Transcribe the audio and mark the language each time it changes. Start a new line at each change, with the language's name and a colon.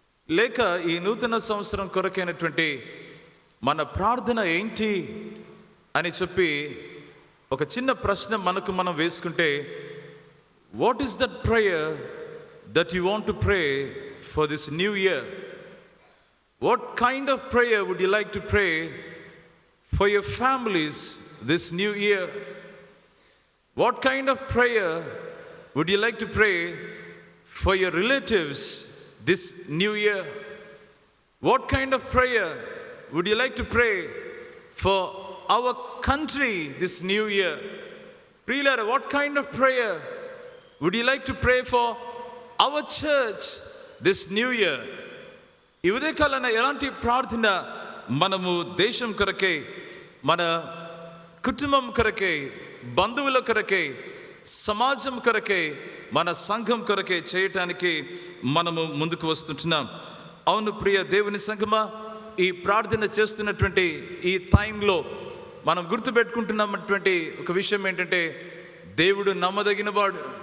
Telugu: లేక ఈ నూతన సంవత్సరం కొరకైనటువంటి మన ప్రార్థన ఏంటి అని చెప్పి ఒక చిన్న ప్రశ్న మనకు మనం వేసుకుంటే,
English: What is that prayer that you want to pray for this new year? What kind of prayer would you like to pray for your families this new year? What kind of prayer would you like to pray for your relatives this new year? What kind of prayer would you like to pray for our country this new year? Priyara, what kind of prayer would you like to pray for our church this new year?
Telugu: ఈ ఉదయకాలన ఎలాంటి ప్రార్థన మనము దేశం కొరకే, మన కుటుంబం కొరకే, బంధువుల కొరకే, సమాజం కొరకే, మన సంఘం కొరకే చేయటానికి మనము ముందుకు వస్తుంటున్నాం. అవును ప్రియ దేవుని సంఘమా, ఈ ప్రార్థన చేస్తున్నటువంటి ఈ టైంలో మనం గుర్తుపెట్టుకుంటున్నటువంటి ఒక విషయం ఏంటంటే, దేవుడు నమ్మదగిన వాడు.